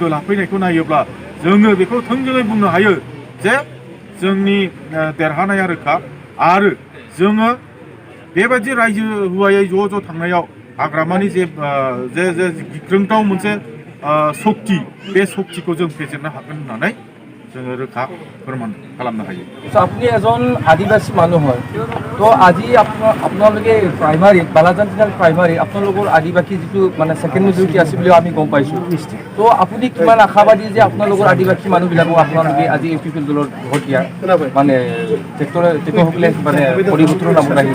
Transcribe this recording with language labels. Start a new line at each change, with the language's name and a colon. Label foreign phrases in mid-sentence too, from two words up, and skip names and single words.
Bodo: लाफैनायखौ नायोब्ला जोङो बेखौ थोंजोङै बुंनो हायो जे जोंनि देरहानाया रोखा आरो जोङो बेबायदि रायजो हुवायै ज' थांनायाव हाग्रामानि जे गिख्रंथाव मोनसे सक्ति बे सक्तिखौ जों फेजेननो हागोन होननानै जोङो रोखा फोरमान खालामनो हायो।
Assamese: আপুনি এজন আদিবাসী মানুহ হয় তো আজি আপোনালোকে প্ৰাইমাৰী বালাজান জিলাৰ প্ৰাইমাৰী আপোনালোকৰ আদিবাসী যিটো মানে
English: second majority
Assamese: আছে বুলি আমি গম পাইছোঁ। তো আপুনি কিমান আশাবাদী যে আপোনালোকৰ আদিবাসী মানুহবিলাকক আপোনালোকে আজি ইউ পি পি এল দলত ভোট দিয়া মানে তেখেতসকলে মানে পৰিৱৰ্তনৰ নামত আহিব?